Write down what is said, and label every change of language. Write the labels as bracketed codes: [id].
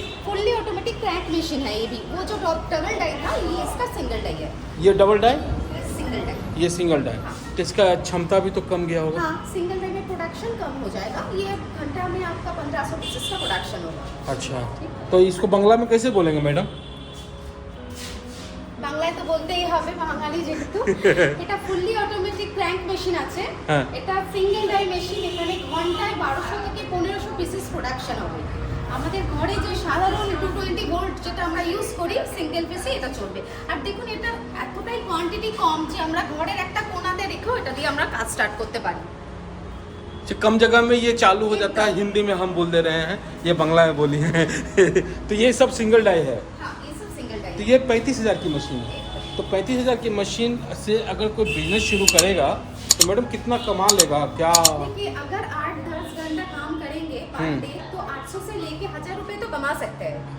[hi] Fully automatic crank machine है ये भी। वो जो डबल डाई था, ये इसका सिंगल डाई है। ये डबल डाई, सिंगल डाई। ये सिंगल डाई। हाँ। तो इसका क्षमता भी तो कम गया होगा। हाँ, सिंगल डाई में प्रोडक्शन कम हो जाएगा। ये घंटा में आपका 1500 पीसेस का प्रोडक्शन होगा। अच्छा, तो इसको बांग्ला में कैसे बोलेंगे मैडम? [bn] বাংলায় তো বলতেই হবে বাঙালি যেহেতু। এটা ফুললি অটোমেটিক ক্র্যাঙ্ক মেশিন আছে। হ্যাঁ। এটা সিঙ্গেল ডাই মেশিন, এখানে ঘন্টায় 1200 থেকে 1500 পিসেস প্রোডাকশন হবে। আমাদের ঘরে যে সাধারণ 220 ভোল্ট যেটা আমরা ইউজ করি সিঙ্গেল পিসে এটা চলবে। আর দেখুন এটা এতটাই কোয়ান্টিটি কম যে আমরা ঘরের একটা কোণাতে রেখেও এটা দিয়ে আমরা কাজ স্টার্ট করতে পারি। [hi] अच्छा, कम जगह में ये चालू हो जाता है। हिंदी में हम बोल दे रहे हैं, ये बांग्ला में बोली है। तो ये सब सिंगल डाई है। हाँ, ये सब सिंगल डाई तो ये 35,000 की मशीन है। तो 35,000 की मशीन से अगर कोई बिजनेस शुरू करेगा तो मैडम कितना कमा लेगा क्या? देखिए, अगर 8-10 घंटा काम करेंगे पर डे तो 800 से लेके 1000 रुपए तो कमा सकते हैं।